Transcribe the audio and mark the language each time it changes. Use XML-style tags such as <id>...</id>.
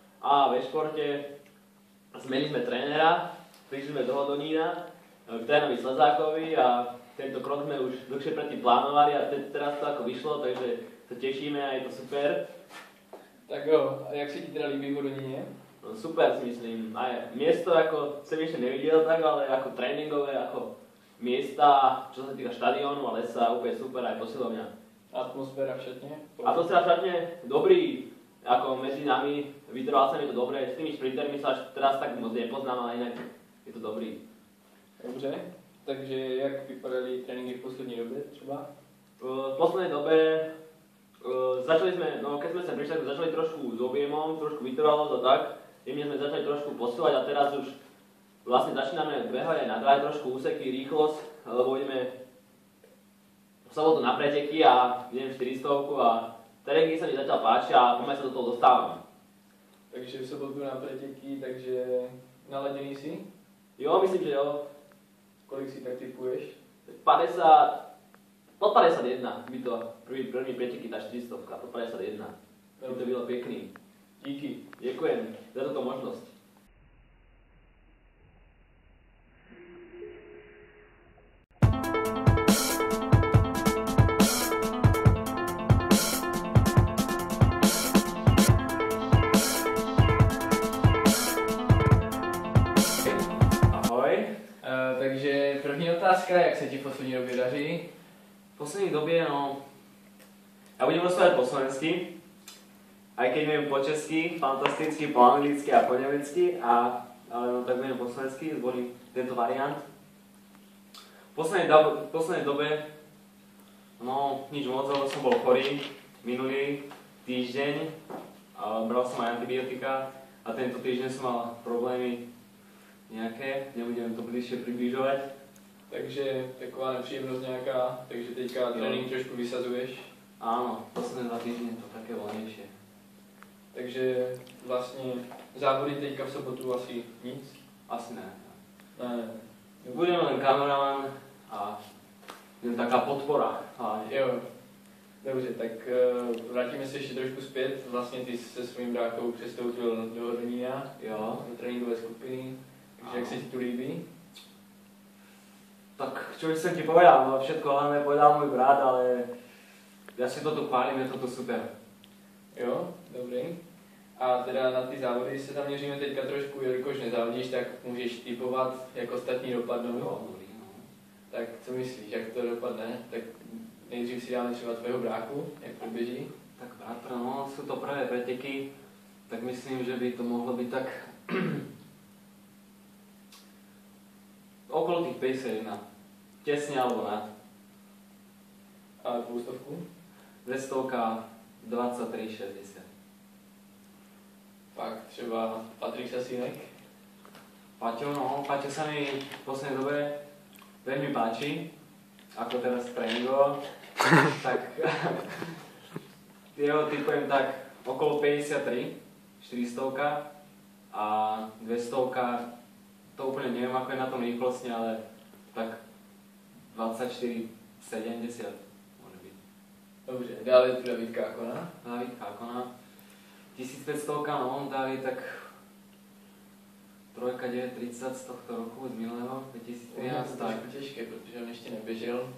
<sk>A ve športe zmenili jsme trénera, prišli jsme do Hodonína k trénovi Slezákovi a tento krok jsme už dlhšie predtým plánovali a teraz to ako vyšlo, takže</sk> <cs>se těšíme</cs> <sk>a je to super.</sk> <cs>Tak jo, a jak se ti teda líbí v Hodoníně?</cs> <sk>No, super si myslím. Aj miesto ako som ešte nevidel tak, ale ako tréningové, ako miesta, čo sa týka štadiónu a lesa, úplne super, aj posilovňa.</sk> <cs>Atmosféra v šatně?</cs> <sk>Atmosféra v šatne dobrý, ako medzi nami, vytrval sa mi to dobre, s tými šprintermi sa až teraz tak moc nepoznám, ale inak je to dobrý.</sk> <cs>Dobře, takže jak vypadaly tréninky v poslední době třeba?</cs> <sk>V poslednej dobe začali sme, no keď sme sem prišli, tak začali trošku s objemom, trošku vytrvalosť a tak. Jemne sme začali trošku posilovať a teraz už vlastne začíname behať aj na dráhe trošku úseky, rýchlosť, lebo ideme v sobotu na preteky a idem 400 a terénky sa mi zatiaľ páčia a pomaly sa do toho dostávam.</sk> <cs>Takže v sobotu na preteky, takže naladěný jsi? Jo, myslím, že jo. Kolik si tak typuješ? 50, pod 51 by to první preteky, tá 400, pod 51. By to bylo pekný. Díky.</cs> <sk>Ďakujem za túto možnosť. Ahoj.</sk> <cs>Takže první otázka, jak se ti v poslední době daří? V poslední době, no...</cs> <sk>Ja budem rozprávať po slovensky, aj keď neviem po česky, fantasticky, po anglicky a po nemecky, ale no tak budem po slovensky, zvolím tento variant. V poslednej dobe, no nič moc, lebo som bol chorý minulý týždeň, bral som aj antibiotika a tento týždeň som mal problémy nejaké, nebudem to bližšie približovať.</sk> <cs>Takže taková nepříjemnost nějaká, takže teďka trénink trošku vysazuješ.</cs> <sk>Áno, posledné 2 týždne to také voľnejšie.</sk> <cs>Takže vlastně závody teďka v sobotu asi nic? Asi ne. Ne.</cs> <sk>Budem len kameraman a jen taká podpora.</sk> <cs>Jo. Dobře, tak vrátíme se ještě trošku zpět. Vlastně ty se svým bráchou přestoupil do Hodonína, Jo. do tréninkové skupiny. Takže jak se ti tu líbí?</cs> <sk>Tak čo by som ti povedal, no všetko hlavne povedal môj brat, ale ja si to tu chválim, je to tu super.</sk> <cs>Jo, dobrý. A teda na ty závody se zaměříme teďka trošku, jelikož nezávodíš, tak můžeš typovat, jak ostatní dopadnou. Jo, dobrý, no. Tak co myslíš, jak to dopadne? Tak nejdřív si dáme třeba tvého bráchu, jak to běží.</cs> <sk>Tak bratr, no sú to prvé preteky, tak myslím, že by to mohlo byť tak okolo tých 51. Tesne alebo nad.</sk> <cs>A dvoustovku? 200 23,60. Pak třeba Patrik Sasínek.</cs> <sk>Paťo, no, Paťo sa mi v poslednej dobe veľmi páči, ako teraz tréningoval, tak jeho typujem tak okolo 53, 400 a 200, to úplne neviem ako je na tom rýchlostne, ale tak 24, 70 môže byť.</sk> <cs>Dobře, dále je tu David Kákona.</cs> <sk>David Kákona, 1500, no, David tak trojka 930 z tohto roku, z minulého, 2013, tak.</sk> <cs>To je těžké, protože on ještě neběžel.</cs>